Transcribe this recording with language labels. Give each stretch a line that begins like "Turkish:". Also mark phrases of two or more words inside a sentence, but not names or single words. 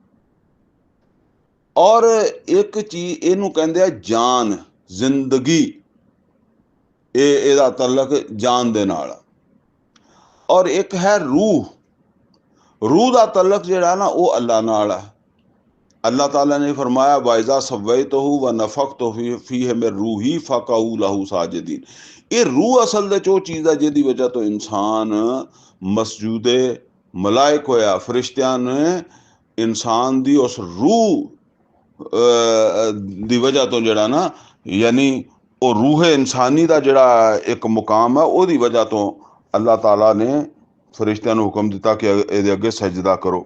Punjabi: ਔਰ ਇੱਕ ਚੀਜ਼ ਇਹਨੂੰ ਕਹਿੰਦੇ ਆ ਜਾਨ, ਜ਼ਿੰਦਗੀ, ਇਹਦਾ ਤਾਲੁਕ ਜਾਨ ਦੇ ਨਾਲ। ਔਰ ਇੱਕ ਹੈ ਰੂਹ, ਰੂਹ ਦਾ ਤਾਲੁਕ ਜਿਹੜਾ ਨਾ ਉਹ ਅੱਲਾ ਨਾਲ ਹੈ। ਅੱਲਾਹ ਤਾਲਾ ਨੇ ਫਰਮਾਇਆ,
Arabic: فإذا سويته ونفخت فيه من روحي فقعوا له ساجدين.
Punjabi: ਇਹ ਰੂਹ ਅਸਲ ਦੇ 'ਚ ਉਹ ਚੀਜ਼ ਹੈ ਜਿਹਦੀ ਵਜ੍ਹਾ ਤੋਂ ਇਨਸਾਨ ਮਸਜੂਦੇ ਮਲਾਇਕ ਹੋਇਆ। ਫਰਿਸ਼ਤਿਆਂ ਨੇ ਇਨਸਾਨ ਦੀ ਉਸ ਰੂਹ ਦੀ ਵਜ੍ਹਾ ਤੋਂ ਜਿਹੜਾ ਨਾ, ਯਾਨੀ ਉਹ ਰੂਹ ਇਨਸਾਨੀ ਦਾ ਜਿਹੜਾ ਇੱਕ ਮੁਕਾਮ ਹੈ, ਉਹਦੀ ਵਜ੍ਹਾ ਤੋਂ ਅੱਲਾਹ ਤਾਲਾ ਨੇ ਫਰਿਸ਼ਤਿਆਂ ਨੂੰ ਹੁਕਮ ਦਿੱਤਾ ਕਿ ਇਹਦੇ ਅੱਗੇ ਸਜਦਾ ਕਰੋ।